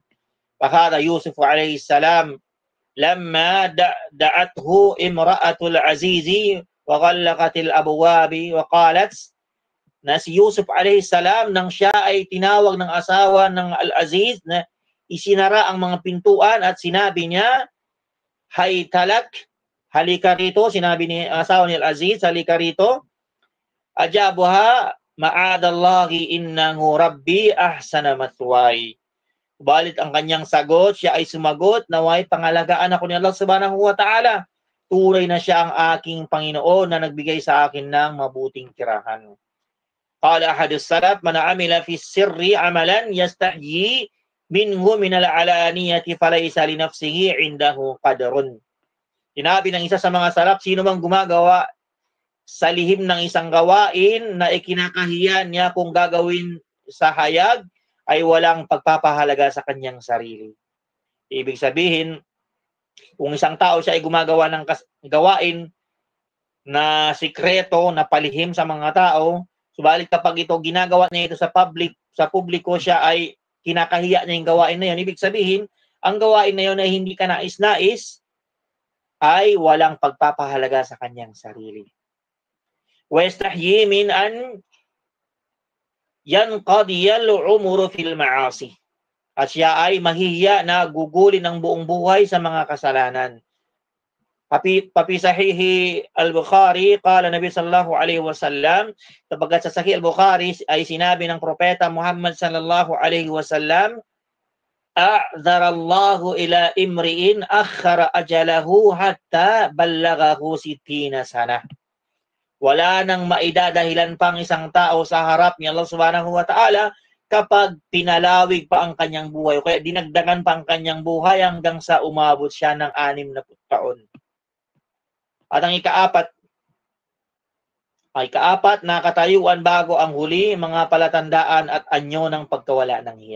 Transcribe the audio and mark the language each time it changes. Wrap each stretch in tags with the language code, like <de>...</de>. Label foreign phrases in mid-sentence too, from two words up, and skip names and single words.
<ar>فقد يوسف عليه السلام لما دعته امرأة العزيز وغلقت الأبواب وقالت,</ar> <tl>na si Yusuf</tl> <ar>عليه السلام</ar> <tl>nang siya ay tinawag ng asawa ng al-Aziz na isinara ang mga pintuan at sinabi niya, haytalak, halika rito, sinabi ni asawa ni al-Aziz, halika rito.</tl> <ar>أجابها معاذ الله إنه ربي أحسن مثواي.</ar> <tl>Balit ang kanyang sagot, siya ay sumagot, naway pangalagaan ako ni Allah</tl> <ar>سبحانه وتعالى.</ar> <tl>Tunay na siya ang aking Panginoon na nagbigay sa akin ng mabuting tirahan.</tl> <ar>قال أحد السلف من عمل في السر عملا يستحيي منه من العلانية فليس لنفسه عنده قدر.</ar> <tl>Sinabi ng isa sa mga salaf, sino mang gumagawa sa lihim ng isang gawain na ikinakahiya niya kung gagawin sa hayag, ay walang pagpapahalaga sa kanyang sarili. Ibig sabihin, kung isang tao siya ay gumagawa ng gawain na sikreto, na palihim sa mga tao, subalit kapag ito ginagawa niya ito sa publiko, siya ay kinakahiya niya yung gawain na yun. Ibig sabihin, ang gawain na yun ay hindi ka nais-nais, ay walang pagpapahalaga sa kanyang sarili.</tl> <ar>وَيَسْتَحْيِي مِنْ أَنْ يَنْقَضِيَ الْعُمُرُ فِي الْمَعَاصِي.</ar> <tl>At siya ay mahihiya na gugulin ang buong buhay sa mga kasalanan.</tl> <ar>في صحيح البخاري قال النبي صلى الله عليه وسلم,</ar> <tl>sapagat sa Sahih al-Bukhari ay sinabi ng Propeta Muhammad</tl> <ar>صلى الله عليه وسلم أعذر الله إلى امرئ أخر أجله حتى بلغه ٦٠ سنة.</ar> <tl>Wala nang maidadahilan pang isang tao sa harap ni Allah</tl> <ar>سبحانه وتعالى</ar> <tl>kapag pinalawig pa ang kanyang buhay, o kaya dinagdagan pa ang kanyang buhay hanggang sa umabot siya ng 60 taon. At ang ikaapat, na katayuan bago ang huli, mga palatandaan at anyo ng pagkawala ng hiya.</tl>